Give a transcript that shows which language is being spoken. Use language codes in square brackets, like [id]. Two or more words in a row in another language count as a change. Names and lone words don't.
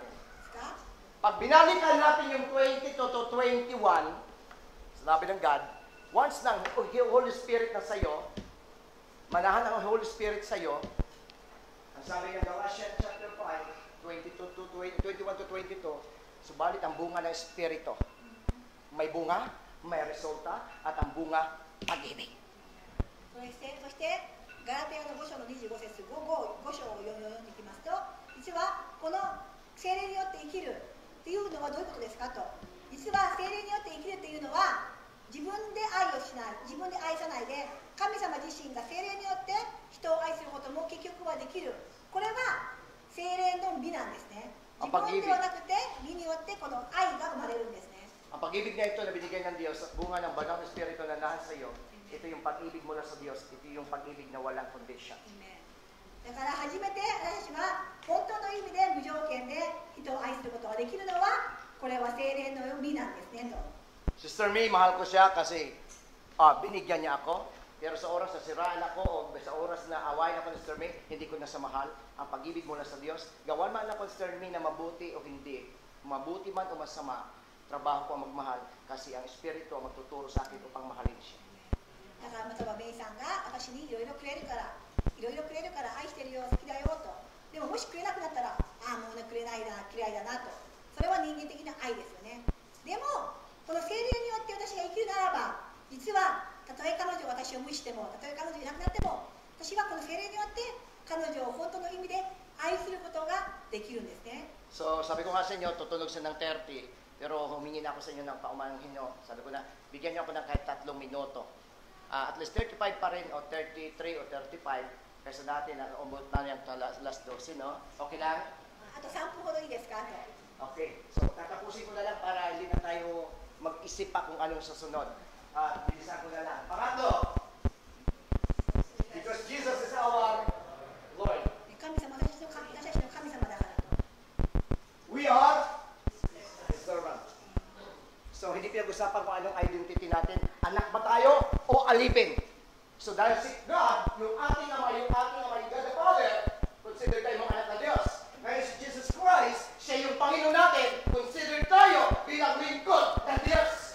[ja] すか？ [tl] Pag binalikan natin yung 22 to 21, sinabi ng God, once ng [en] Holy Spirit [tl] na sa'yo, manahan ang [en] Holy Spirit [tl] sa'yo, ang sabi ng [en] Galatians chapter [tl] 5, 21 to 22, subalit ang bunga ng Espiritu. May bunga, may resulta, at ang bunga, pag-ibig. [ja] そしてガラテヤの5章の25節 5章を読んでいきますと、実はこの聖霊によって生きるというのはどういうことですかと。実は聖霊によって生きるというのは自分で愛をしない、自分で愛さないで神様自身が聖霊によって人を愛することも結局はできる。これは聖霊の美なんですね。自分ではなくて美によってこの愛が生まれるんですね。 [tl] Ang pag-ibig na ito na binigay ng Diyos at bunga ng banal na Espiritu na nahas sa iyo, ito yung pag-ibig mula sa Diyos, ito yung pag-ibig na walang condition. [ja] だから初めて私たちは本当の意味で無条件で人を愛することができるのはこれは聖霊の美なんですねと。 [tl] Sister May, mahal ko siya kasi binigyan niya ako. Pero sa oras na siraan ako o sa oras na awayin ako ni Sister May, hindi ko na sa mahal. Ang pag-ibig mula sa Diyos, gawan man ako ni Sister May na mabuti o hindi, mabuti man o masama, trabaho ko ang magmahal kasi ang Espiritu ang magtuturo sa akin upang mahalin siya. [ja] だからまたはメイさんが私にいろいろくれるから愛してるよ、好きだよと。でももしくれなくなったら、もうね、くれないだ、嫌いだなと。それは人間的な愛ですよね。でもこの聖霊によって私が生きるならば、実はたとえ彼女が私を無視しても、たとえ彼女いなくなっても、私はこの聖霊によって彼女を本当の意味で愛することができるんですね。 [tl] So sabi ko nga sa inyo, tutunog siya ng 30, pero humingi na ako sa inyo ng paumanhin nyo. Sabi ko na, bigyan niyo ako ng kahit 3 minuto. [en] At least [tl] 35 pa rin, o 33 o 35, kaysa dati na umot na yung last 12, no? Okay lang? [ja] あと3分ほどいいですかと。 [tl] Okay, so tatapusin ko na lang para hindi na tayo mag-isip pa kung anong susunod. Bilisan ko na lang. Pangatlo, [en] because Jesus is our Lord. [ja] 神様、私たちの神様だからと。 [en] We are His servant. [tl] So hindi pinag-usapan kung anong identity natin. Anak ba tayo o alipin? So dahil si God, yung ating ama, yung [en] God the Father, [tl] consider tayo mga anak ng Diyos. Ngayon si Jesus Christ, siya yung Panginoon natin, consider tayo bilang lingkod ng Diyos.